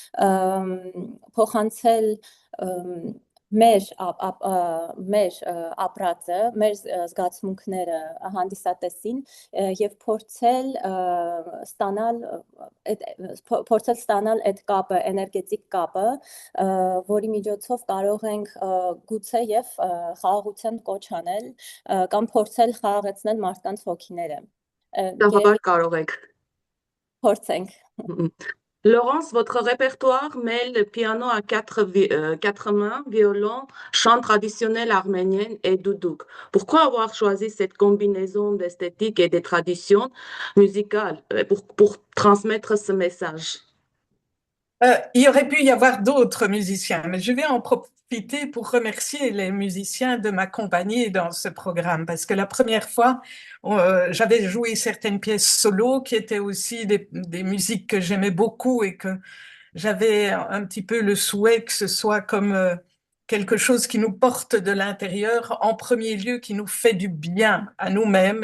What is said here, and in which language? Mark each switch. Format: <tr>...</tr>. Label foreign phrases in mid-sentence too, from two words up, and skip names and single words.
<hy>փոխանցել մեր ապրածը, մեր զգացմունքները հանդիսատեսին եւ փորձել ստանալ այդ կապը, էներգետիկ կապը, որի միջոցով կարող ենք գուցե եւ խաղաղության կոչ անել կամ փորձել խաղաղեցնել մարդկանց հոգիները։ Դա համար կարող եք։ Փորձենք։</hy> <fr>Laurence, votre répertoire mêle le piano à quatre mains, violon, chant traditionnel arménien et doudouk. Pourquoi avoir choisi cette combinaison d'esthétique et de traditions musicales pour transmettre ce message? Il y aurait pu y avoir d'autres musiciens, mais je vais en profiter pour remercier les musiciens de m'accompagner dans ce programme, parce que la première fois, j'avais joué certaines pièces solo qui étaient aussi des musiques que j'aimais beaucoup et que j'avais un petit peu le souhait que ce soit comme quelque chose qui nous porte de l'intérieur, en premier lieu, qui nous fait du bien à nous-mêmes.</fr>